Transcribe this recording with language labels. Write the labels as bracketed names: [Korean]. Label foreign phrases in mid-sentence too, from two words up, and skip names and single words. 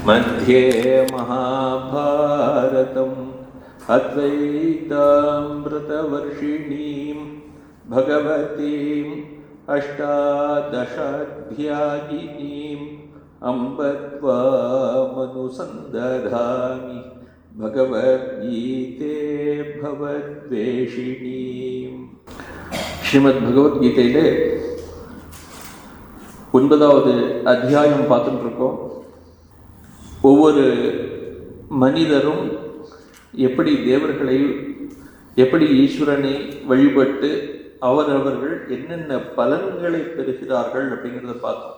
[Sanskrit] मध्ये महाभारतम् अद्वैतामृतवर्षिणीं भगवतीम् अष्टादशाध्यायिनीम् अम्ब त्वामनुसन्दधामि भगवद्गीते भवद्वेषिणीम्. [Tamil] ஸ்ரீமத் பகவத்கீதையிலே 9வது அத்தியாயம் பார்த்துட்டு இருக்கோம். ஒவ்வொரு மனிதரும் எப்படி தேவர்களை, எப்படி ஈஸ்வரனை வழிபட்டு அவரவர்கள் என்னென்ன பலன்களை பெறுகிறார்கள் அப்படிங்கிறத பார்த்தோம்.